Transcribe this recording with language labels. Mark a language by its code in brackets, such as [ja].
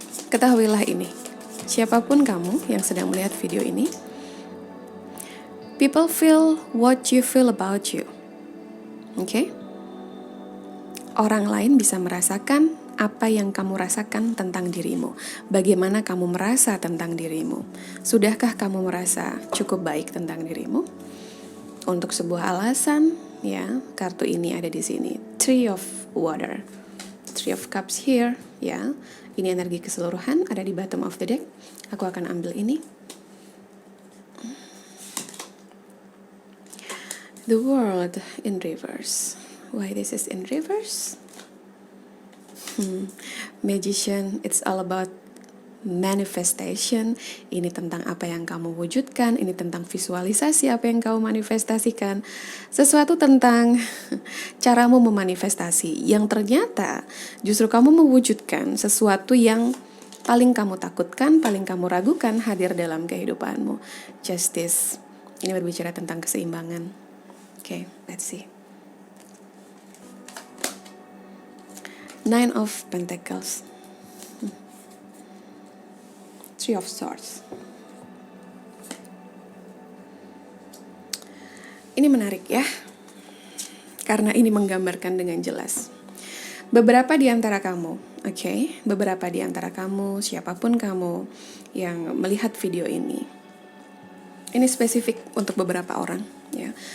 [id] Ketahuilah ini, siapapun kamu yang sedang melihat video ini, [en] people feel what you feel about you. [id] Oke? Orang lain bisa merasakan apa yang kamu rasakan tentang dirimu. Bagaimana kamu merasa tentang dirimu? Sudahkah kamu merasa cukup baik tentang dirimu? Untuk sebuah alasan, ya, kartu ini ada di sini. [en] Three of Water, Three of Cups here, ya. [id] Ini energi keseluruhan ada di [en] bottom of the deck. [id] Aku akan ambil ini. [en] The World in reverse. Why this is in reverse? Magician, it's all about manifestation. [id] Ini tentang apa yang kamu wujudkan. Ini tentang visualisasi apa yang kamu manifestasikan. Sesuatu tentang caramu memanifestasi, yang ternyata justru kamu mewujudkan sesuatu yang paling kamu takutkan, paling kamu ragukan hadir dalam kehidupanmu. Justice, ini berbicara tentang keseimbangan. [en] Okay, let's see. Nine of Pentacles, Three of Swords. [id] Ini menarik ya, karena ini menggambarkan dengan jelas. Beberapa di antara kamu, beberapa di antara kamu, siapapun kamu yang melihat video ini spesifik untuk beberapa orang, ya.